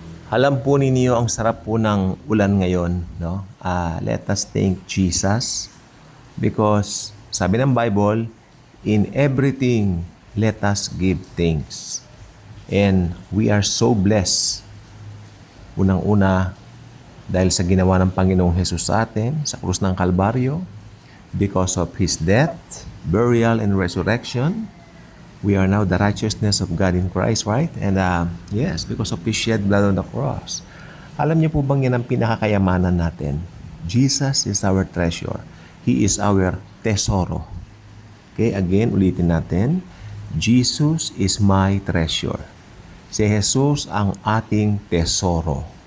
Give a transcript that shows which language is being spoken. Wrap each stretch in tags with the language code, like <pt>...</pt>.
<tl>Alam po ninyo ang sarap po ng ulan ngayon, no?</tl> <en>Let us thank Jesus because</en> <tl>sabi ng</tl> <en>Bible, in everything let us give thanks. And we are so blessed.</en> <tl>Unang-una dahil sa ginawa ng Panginoong Hesus sa atin sa krus ng Kalbaryo,</tl> <en>because of His death, burial, and resurrection, we are now the righteousness of God in Christ, right? And yes, because of His shed blood on the cross.</en> <tl>Alam niyo po bang yan ang pinakakayamanan natin?</tl> <en>Jesus is our treasure. He is our tesoro. Okay, again,</en> <tl>ulitin natin.</tl> <en>Jesus is my treasure.</en> <tl>Si Jesus ang ating tesoro.</tl>